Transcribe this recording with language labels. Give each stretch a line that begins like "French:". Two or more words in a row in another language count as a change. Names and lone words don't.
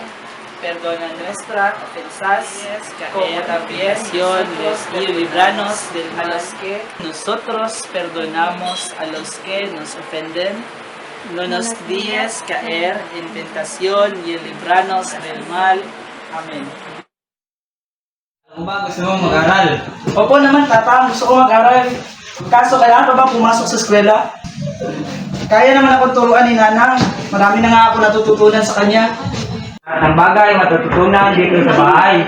Spanish: Perdona nuestras ofensas, como también nos libranos del mal, que nosotros perdonamos a los que nos ofenden. No nos dejes caer en tentación y líbranos del mal. Amen.
Filipino: Ano ba? Gusto mo mag-aral? Opo naman, tata. Gusto ko mag-aral. Kaso, kailangan pa ba pumasok sa eskwela? Kaya naman ako turuan ni Nanang. Marami na nga ako natututunan sa kanya. Ang bagay, matututunan dito sa bahay.